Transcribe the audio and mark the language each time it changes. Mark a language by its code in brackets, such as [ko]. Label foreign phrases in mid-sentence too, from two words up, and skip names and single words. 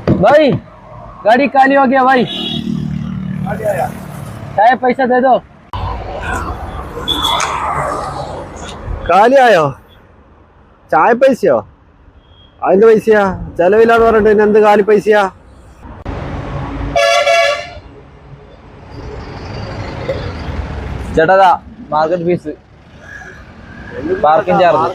[hi] भाई गाड़ी खाली हो गया भाई। चाय पैसा दे दो। [ml] കാലിയായോ? ചായ പൈസയോ? അതിന്റെ പൈസയാ? ചെലവില്ലാന്ന് പറഞ്ഞിട്ട് പിന്നെ എന്ത് കാലി പൈസയാ? ചേട്ടാ മാർക്കറ്റ് ഫീസ്, പാർക്കിംഗ് ചാർജ്.